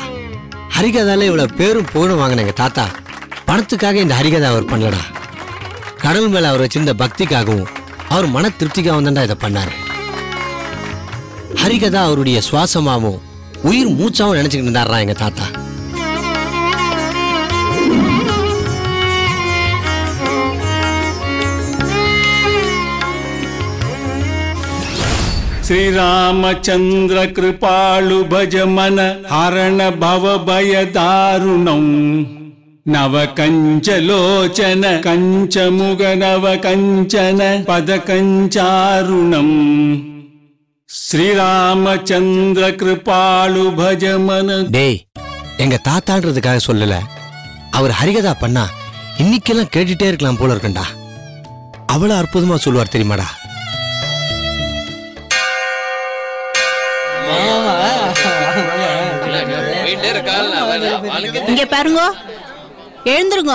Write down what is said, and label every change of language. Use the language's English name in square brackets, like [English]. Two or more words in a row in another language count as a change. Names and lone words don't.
[Tamil] ஹரிகதால இவ்வளவு பேரும் புகழும் வாங்கின எங்க தாத்தா பணத்துக்காக இந்த ஹரிகதா அவர் பண்ணலடா. கடவுள் மேல அவர் வச்சிருந்த பக்திக்காகவும் அவர் மன திருப்திக்காகவும் தான்டா இதை பண்ணாரு. ஹரிகதா அவருடைய சுவாசமாவும் உயிர் மூச்சாவும் நினைச்சுக்கிட்டு இருந்தாரா எங்க தாத்தா. [Awadhi] श्रीरामचंद्र कृपालु भज मन हरण भव भय दारुणं नव कंचलोचन कंच मुग नव कंचन पद कंचारुणं श्रीरामचंद्र कृपालु भज मन. [Tamil] டேய், எங்க தாத்தான்றதுக்காக சொல்லல, அவர் ஹரிகதா பண்ணா இன்னைக்கெல்லாம் கேட்டுட்டே இருக்கலாம் போல இருக்கண்டா. அவ்வளவு அற்புதமா சொல்லுவார் தெரியுமாடா. இங்க பாருங்க, எழுந்துருங்க.